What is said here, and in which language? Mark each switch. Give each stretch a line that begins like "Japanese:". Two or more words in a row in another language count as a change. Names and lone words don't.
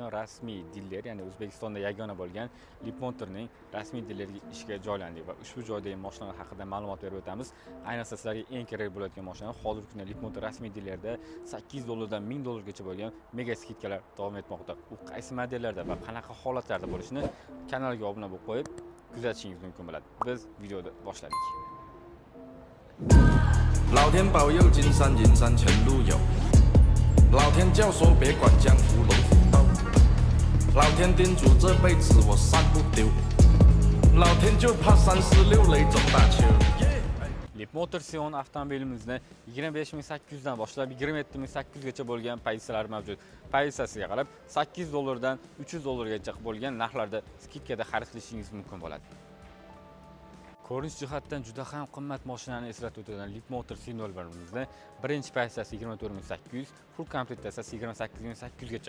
Uzbek: Rasmiy diler, ya'ni O'zbekistonda yagona bo'lgan Leapmotorning rasmiy dileriga ishga joylandik va ushbu joydagi mashinalar haqida ma'lumot berib o'tamiz. Ayniqsa sizlarga eng kerak bo'ladigan mashina hozirgi kunda Leapmotor rasmiy dilerda $8 dan $1000 gacha bo'lgan mega skidkalar davom etmoqda. U qaysi modellarda va qanaqa holatlarda bo'lishini kanalga obuna bo'lib qo'yib kuzatishingiz mumkin bo'ladi. Biz videoni boshladik.
Chinese: 老天保佑，金山银山前路有。老天教唆别管江湖龙虎斗。老天叮嘱这辈子我三不丢。老天就怕346雷中大秋。
Uzbek: Leapmotor Sion avtomobilimizni 25800 dan boshlab 27800 gacha bo'lgan pozitsiyalar mavjud. Pozitsiyasiga qarab $8 dan $300 gacha bo'lgan narxlarda skidkada xarid qilishingiz mumkin bo'ladi. Ko'rinish jihatdan juda ham qimmat mashinani eslatib o'tadigan Leapmotor C01 birinchi pozitsiyasi 24800, full komplektatsiyasi 28800 gacha.